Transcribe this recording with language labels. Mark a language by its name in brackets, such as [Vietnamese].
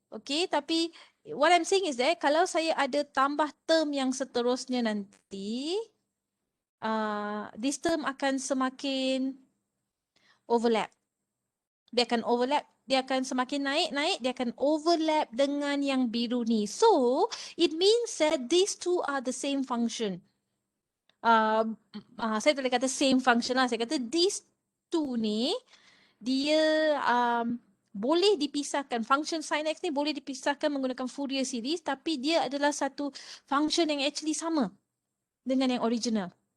[Malay] Okay, tapi [English] what I'm saying is that [Malay] kalau saya ada tambah term yang seterusnya nanti, this term akan semakin overlap. Dia akan overlap, dia akan semakin naik, dia akan overlap dengan yang biru ni. [English] So, it means that these two are the same function. [Malay] Saya boleh kata same function lah. Saya kata [English] these two [Malay] ni, dia boleh dipisahkan. Function sin x ni boleh dipisahkan menggunakan Fourier series, tapi dia adalah satu function yang actually sama dengan yang original.